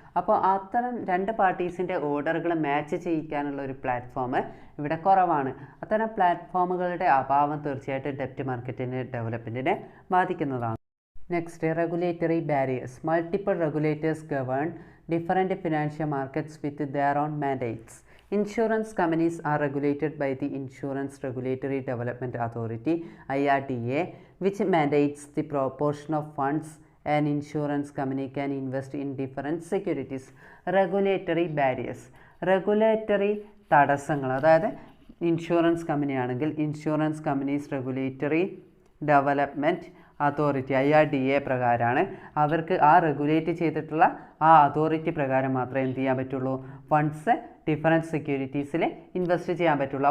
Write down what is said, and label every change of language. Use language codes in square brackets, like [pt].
[ml] അപ്പോൾ അത്തരം രണ്ട് പാർട്ടീസിൻ്റെ ഓർഡറുകൾ മാച്ച് ചെയ്യിക്കാനുള്ള ഒരു പ്ലാറ്റ്ഫോം ഇവിടെ കുറവാണ്. അത്തരം പ്ലാറ്റ്ഫോമുകളുടെ അഭാവം തീർച്ചയായിട്ടും ഡെപ്റ്റ് മാർക്കറ്റിൻ്റെ ഡെവലപ്മെൻറ്റിനെ ബാധിക്കുന്നതാണ്. [en] Next, regulatory barriers. Multiple regulators govern different financial markets with their own mandates. Insurance companies are regulated by the Insurance Regulatory Development Authority (IRDA), which mandates the proportion of funds an insurance company can invest in different securities. Regulatory barriers. [ml] Regulatory തടസ്സങ്ങൾ, അതായത് insurance company ആണെങ്കിൽ insurance companies regulatory development authority IRDA പ്രകാരമാണ് അവർക്ക് ആ regulate ചെയ്തിട്ടുള്ള ആ authority പ്രകാരം മാത്രമേ എന്ത് ചെയ്യാൻ പറ്റുള്ളൂ, ഫണ്ട്സ് ഡിഫറൻറ്റ് സെക്യൂരിറ്റീസിൽ ഇൻവെസ്റ്റ് ചെയ്യാൻ പറ്റുള്ളൂ.